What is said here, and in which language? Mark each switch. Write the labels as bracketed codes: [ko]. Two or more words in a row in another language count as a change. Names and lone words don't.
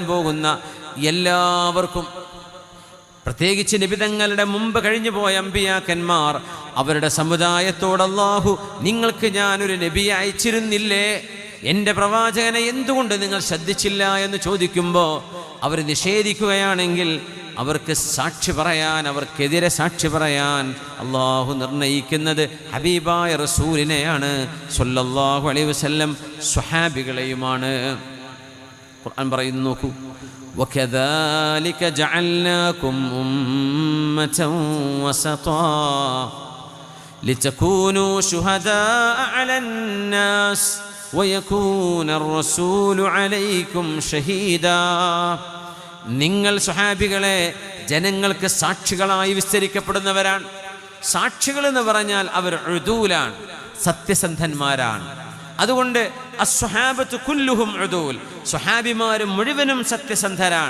[ml] പോകുന്ന എല്ലാവർക്കും, പ്രത്യേകിച്ച് നബിതങ്ങളുടെ മുമ്പ് കഴിഞ്ഞു പോയ അമ്പിയാക്കന്മാർ, അവരുടെ സമുദായത്തോട് അല്ലാഹു നിങ്ങൾക്ക് ഞാനൊരു നബിയെ അയച്ചിരുന്നില്ലേ, എൻ്റെ പ്രവാചകനെ എന്തുകൊണ്ട് നിങ്ങൾ ശ്രദ്ധിച്ചില്ല എന്ന് ചോദിക്കുമ്പോൾ അവർ നിഷേധിക്കുകയാണെങ്കിൽ അവർക്ക് സാക്ഷി പറയാൻ, അവർക്കെതിരെ സാക്ഷി പറയാൻ അല്ലാഹു നിർണയിക്കുന്നത് ഹബീബായ റസൂലിനെയാണ് [ar] صلى الله عليه وسلم, [ml] സ്വഹാബികളെയുമാണ്. ഖുർആൻ പറയുന്നു, നോക്കൂ, [ar] وَكَذَلِكَ جَعَلْنَاكُمْ أُمَّةً وَسَطًا لِتَكُونُوا شُهَدَاءَ عَلَى النَّاسِ وَيَكُونَ الرَّسُولُ عَلَيْكُمْ شَهِيدًا. [ml] നിങ്ങൾ സ്വഹാബികളെ ജനങ്ങൾക്ക് സാക്ഷികളായി വിസ്തരിക്കപ്പെടുന്നവരാണ്. സാക്ഷികൾ എന്ന് പറഞ്ഞാൽ അവർ ഉദൂലാണ്, സത്യസന്ധന്മാരാണ്. അതുകൊണ്ട് [ar] الصحابة كلهم عدول, [ml] സ്വഹാബിമാർ മുഴുവനും സത്യസന്ധരാണ്.